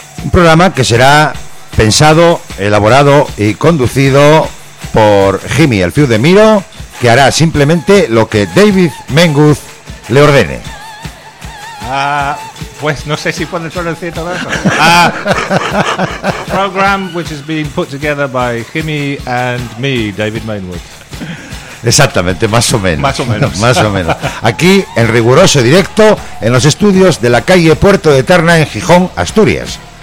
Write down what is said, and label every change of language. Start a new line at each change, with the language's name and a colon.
Spanish: Programa que será pensado, elaborado y conducido por Jimmy, el Fiu de Miro, que hará simplemente lo que David Menguth le ordene. Pues no sé si puedo traducir todo eso.
English: Program which is being put together by Jimmy and me, David Menguth.
Spanish: Exactamente, más o menos. Más o menos. Más o menos. Aquí, en riguroso directo, en los estudios de la calle Puerto de Tarna, en Gijón, Asturias.